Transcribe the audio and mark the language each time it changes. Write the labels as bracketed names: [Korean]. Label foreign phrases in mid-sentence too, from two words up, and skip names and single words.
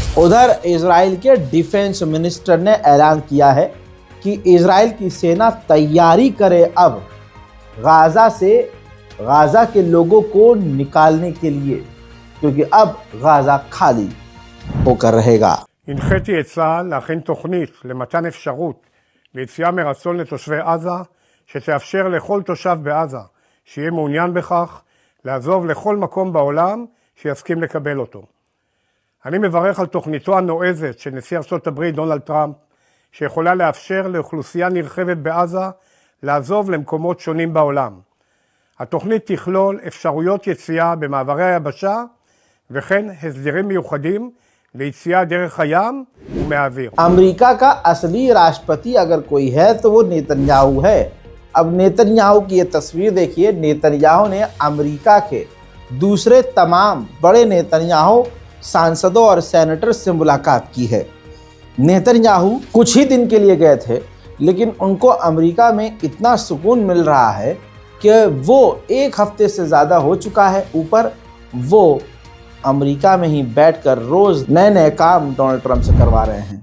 [Hindi] उधर इजराइल के डिफेंस मिनिस्टर ने ऐलान किया है कि इजराइल की सेना तैयारी करे अब गाज़ा के लोगों को निकालने के लिए, क्योंकि अब गाज़ा खाली होकर रहेगा। [Hebrew] הנחיתי את צה"ל להכין תוכנית למתן אפשרות ליציאה מרצון לתושבי עזה, שתאפשר לכל תושב בעזה שיהיה מעוניין בכך לעזוב לכל מקום בעולם שיסכים לקבל אותו. אני מברך על תוכניתו הנועזת של נשיא ארצות הברית דונלד טראמפ, שיכולה לאפשר לאוכלוסייה נרחבת בעזה לעזוב למקומות שונים בעולם. התוכנית תכלול אפשרויות יציאה במעברי היבשה וכן הסדרים מיוחדים ליציאה דרך הים ומהאוויר. [Hindi] अमेरिका का असली राष्ट्रपति अगर कोई है तो वो नेतन्याहू है। अब नेतन्याहू की ये तस्वीर देखिए। नेतन्याहू ने अमेरिका के दूसरे तमाम बड़े नेतन्याहू सांसदों और सेनेटर से मुलाकात की है। नेतन्याहू कुछ ही दिन के लिए गए थे, लेकिन उनको अमेरिका में इतना सुकून मिल रहा है कि वो एक हफ्ते से ज़्यादा हो चुका है ऊपर वो अमेरिका में ही बैठकर रोज़ नए नए काम डोनाल्ड ट्रंप से करवा रहे हैं।